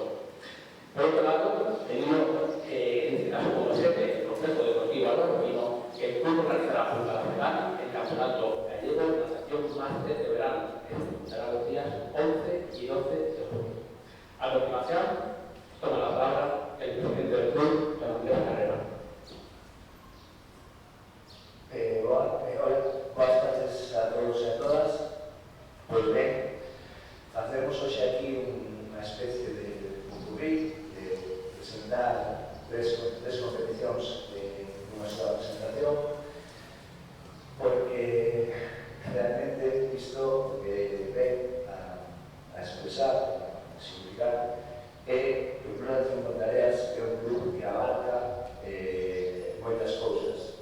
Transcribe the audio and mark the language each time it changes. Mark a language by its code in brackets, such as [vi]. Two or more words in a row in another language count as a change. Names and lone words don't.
[es] Por otro lado, tenemos, en este caso como sede, el Complejo Deportivo Álvaro Pino, que el club organizará junto a la ciudad el Campeonato Gallego de Natación Máster de Verano, que se disputará los días 11 y 12 de junio. A continuación, toma la palabra el presidente del club, don Andrés Carrera. Hola, buenas tardes a todos y a todas. [gl] Pues ben, facemos hoxe aquí unha especie de popurrí, de presentar tres competicións nunha sola presentación, porque realmente isto ven a expresar, a significar que o Club Natación Ponteareas é un club que abarca moitas cousas.